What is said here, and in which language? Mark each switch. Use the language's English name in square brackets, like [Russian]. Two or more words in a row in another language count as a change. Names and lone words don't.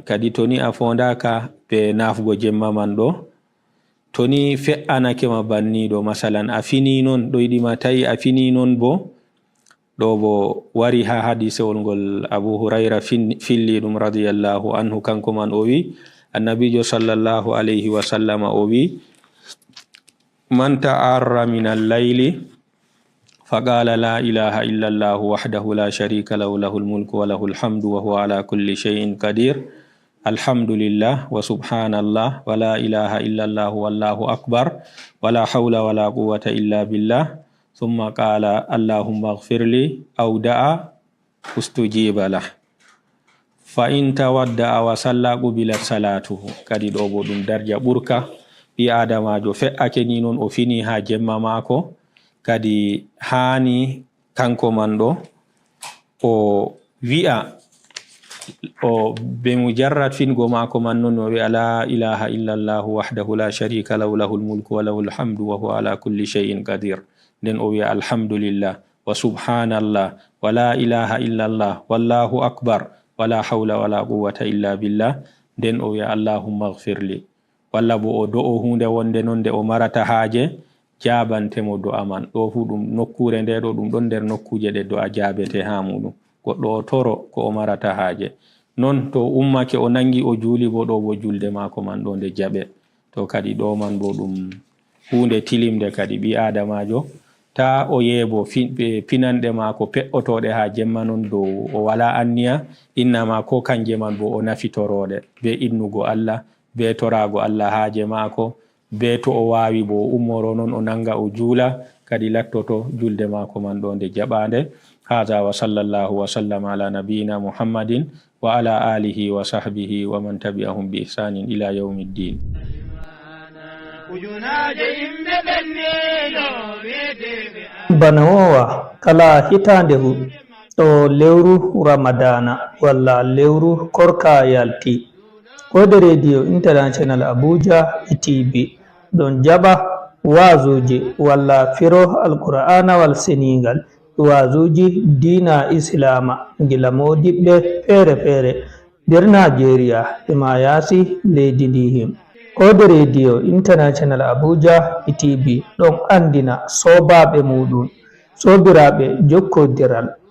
[Fula] Kadi to ni a fondaka be nafugo jemma man ɗo, to ni fe'anake ma banni ɗo masalan a fini non ɗoyɗi ma tawi a fini non bo ɗo bo wari ha hadisewol ngol Abu Huraira filli ɗum [Arabic] رضي الله عنه, [Fula] kanko man o wi annabijo [Arabic] صلى الله عليه وسلم [Fula] o wi [Arabic] من تعارّ من الليل فقال لا إله إلا الله وحده لا شريك له له الملك وله الحمد وهو على كل شيء قدير، الحمد لله وسبحان الله ولا إله إلا الله والله أكبر ولا حول ولا قوة إلا بالله ثم قال اللهم اغفر لي أو دعا استجيب له فإن توضأ وصلى قبلت صلاته. [Fula] Kadi ɗo bo ɗum darja ɓurka ɓi adamajo fe'ake ni non o fini ha jemma mako, kadi hani kanko man ɗo o wi'a o be mujarrad fingo mako man non o wi'a [Arabic] لا إله إلا الله وحده لا شريك له له الملك وله الحمد وهو على كل شيء قدير. [Fula] Nden o wi'a [Arabic] الحمد لله وسبحان الله ولا إله إلا الله والله أكبر ولا حول ولا قوة إلا بالله. [Fula] Nden o wi'a [Arabic] اللهم اغفر لي, [Fula] walla bo o do'o hunde wonde non de o marata haje jabantemo do'a man. Ɗo fu ɗum nokkure nde ɗo ɗum ɗon nder nokkuje ɗe do'a jabete ha muɗum, goɗɗo o toro ko o marata haje. Non to ummake o nangi o juli bo ɗo bo julde mako man ɗo nde jaɓe. To kadi ɗo man bo ɗum hunde tilimde kadi ɓi adamajo ta o yeebo pinanɗe mako pe'otoɗe ha jemma non dow o wala anniya, innama ko kanje man bo o nafitoroɗe be innugo Allah, be torago Allah haje mako, be to o wawi bo ummoro non o nanga o jula, kadi lattoto julde mako man ɗo nde jaɓande. [Arabic] هذا وصلى الله وسلم على نبينا محمد وعلى آله وصحبه ومن تبعهم بإحسان إلى يوم الدين. [Fula] Ujuna jayim be bana wowa kala hitande fu to lewru ramadana walla lewru korka yalti kode radio international abuja tv don jaba wazuji walla firo alqur'ana wal seningal wazuji dina islama gila modibbe fere fere der Nigeria ema yasi leydi ndihim kode radio international abuja tv don andina sobabe mudun sobirabe jokkodiral